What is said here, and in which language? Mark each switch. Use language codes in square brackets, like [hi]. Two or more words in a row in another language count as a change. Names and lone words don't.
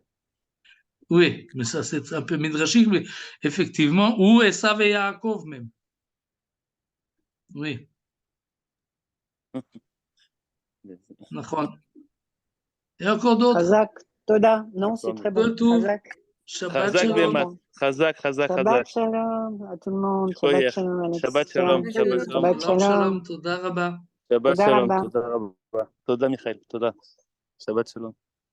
[fr] Oui, mais ça c'est un peu midrashique, mais effectivement, ou Esav et Yaakov même. Oui. Et encore d'autres? [he] חזק, תודה. [fr] Non, c'est très bon. [he] Chazak. שבת שלום. Chazak. שבת שלום [fr] à tout le monde. [he] שבת שלום, Alexia. שבת שלום. שבת שלום. תודה רבה. שבת שלום. תודה Michael. תודה. שבת שלום.